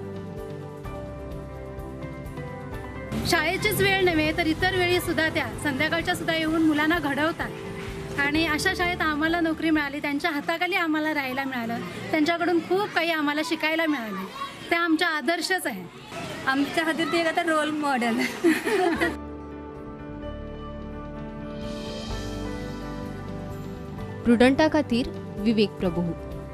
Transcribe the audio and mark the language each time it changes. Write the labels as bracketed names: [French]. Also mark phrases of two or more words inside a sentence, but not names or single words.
[Marathi] शाळेचीच वेळ नव्हे तर इतर वेळी सुद्धा त्या संध्याकाळच्या सुद्धा येऊन मुलांना घडवतात. आणि अशा शाळेत आम्हाला नोकरी मिळाली, त्यांच्या हाताखाली आम्हाला राहायला मिळालं, त्यांच्याकडून खूप काही आम्हाला शिकायला मिळालं. ते आमचा आदर्शच आहे. [Konkani] आमच्या खातीर ते एक आता [English] role model. [Konkani] प्रुडंटा खातीर विवेक प्रभू.